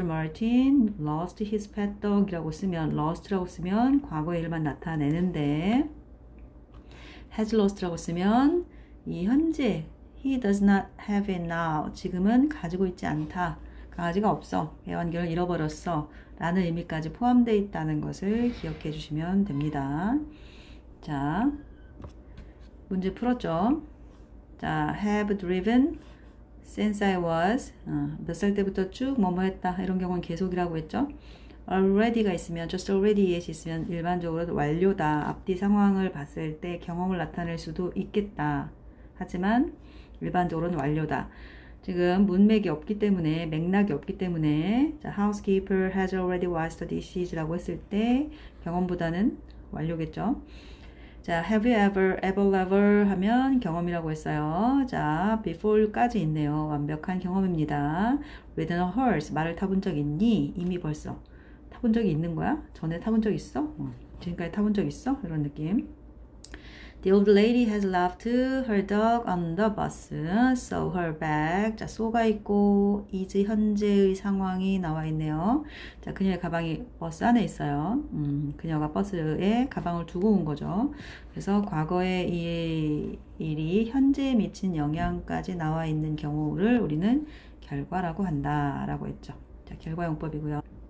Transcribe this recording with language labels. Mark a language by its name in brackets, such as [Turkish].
[English] Martin lost his pet dog [Korean] 이라고 쓰면, lost라고 쓰면 과거의 일만 나타내는데, has lost라고 쓰면 이 현재 [English] he does not have it now. [Korean] 지금은 가지고 있지 않다. 강아지가 없어. 애완견을 잃어버렸어. 라는 의미까지 포함되어 있다는 것을 기억해 주시면 됩니다. 자, 문제 풀었죠? 자, have driven since I was 몇 살 때부터 쭉 뭐뭐 했다. 이런 경우는 계속이라고 했죠? already가 있으면, just already yet이 있으면 일반적으로 완료다. 앞뒤 상황을 봤을 때 경험을 나타낼 수도 있겠다. 하지만 일반적으로는 완료다. 지금 문맥이 없기 때문에, 맥락이 없기 때문에, 자, [English] housekeeper has already washed the dishes [Korean] 라고 했을 때 경험보다는 완료겠죠. 자, have you ever, ever 하면 경험이라고 했어요. 자, before까지 있네요. 완벽한 경험입니다. ridden a horse, 말을 타본 적 있니? 이미 벌써 타본 적이 있는 거야? 전에 타본 적 있어? 지금까지 타본 적 있어? 이런 느낌. [English] The old lady has left her dog on the bus, so her bag. [Korean] 자, so가 있고 is 현재의 상황이 나와 있네요. 자, 그녀의 가방이 버스 안에 있어요. 그녀가 버스에 가방을 두고 온 거죠. 그래서 과거의 이 일이 현재에 미친 영향까지 나와 있는 경우를 우리는 결과라고 한다라고 했죠. 자, 결과용법이고요.